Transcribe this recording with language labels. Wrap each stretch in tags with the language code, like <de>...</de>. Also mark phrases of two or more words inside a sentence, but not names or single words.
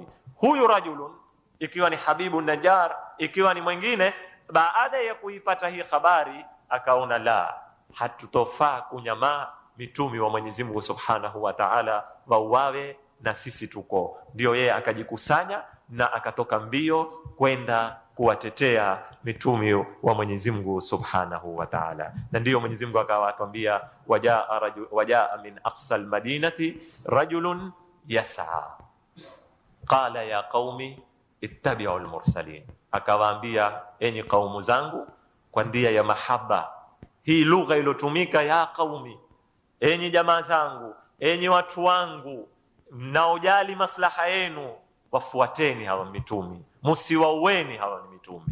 <sw>Huyu rajulun ikiwa ni Habibu Najjar, ikiwa ni mwingine, baada ya kuipata hii habari akaona la, hatutofaa kunyamaa, mitumi wa Mwenyezi Mungu</sw> <ar>سبحانه وتعالى</ar> <sw>wauawe na sisi tuko. Ndio yeye akajikusanya na akatoka mbio kwenda kuwatetea mitumi wa Mwenyezi Mungu</sw> <ar>سبحانه وتعالى.</ar> <sw>Na ndio Mwenyezi Mungu akawa atuambia</sw> <ar>وجاء من أقصى المدينة رجل يسعى قال يا قوم اتبعوا المرسلين,</ar> <sw>akawaambia enyi kaumu zangu kwa ndia ya mahaba. Hii lugha ilotumika</sw> <ar>يا قوم,</ar> <sw>enyi jamaa zangu, enyi watu wangu mnaojali maslaha yenu, wafuateni hawa mitumi, msiwaueni hawa mitumi.</sw>